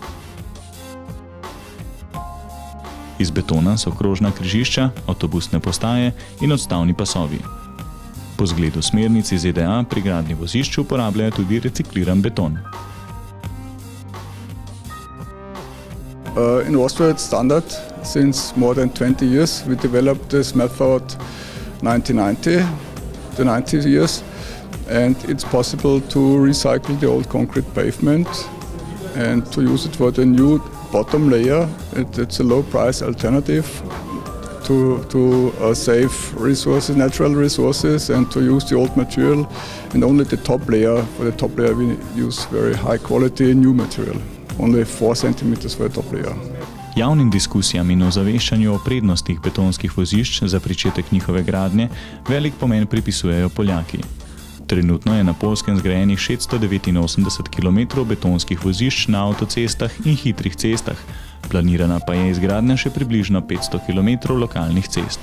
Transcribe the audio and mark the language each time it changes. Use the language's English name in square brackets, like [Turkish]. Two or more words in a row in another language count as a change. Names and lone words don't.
[Slovenian] Iz betona so krožna križišča, avtobusne postaje in odstavni pasovi. Po zgledu smernic iz ZDA pri gradnji vozišč uporabljajo tudi recikliran beton. [English] In Austria it's standard. Since more than 20 years we developed this method 1990, the 90 years, and it's possible to recycle the old concrete pavement and to use it for the new bottom layer. It's a low price alternative to save resources, natural resources, and to use the old material, and only the top layer. For the top layer we use very high quality new material. Only 4 centimeters for the top layer. [Slovenian] Javnim diskusijam in ozaveščanju o prednostih betonskih vozišč za pričetek njihove gradnje velik pomen pripisujejo Poljaki. Trenutno je na Poljskem zgrajenih 689 km betonskih vozišč na avtocestah in hitrih cestah, planirana pa je izgradnja še približno 500 km lokalnih cest.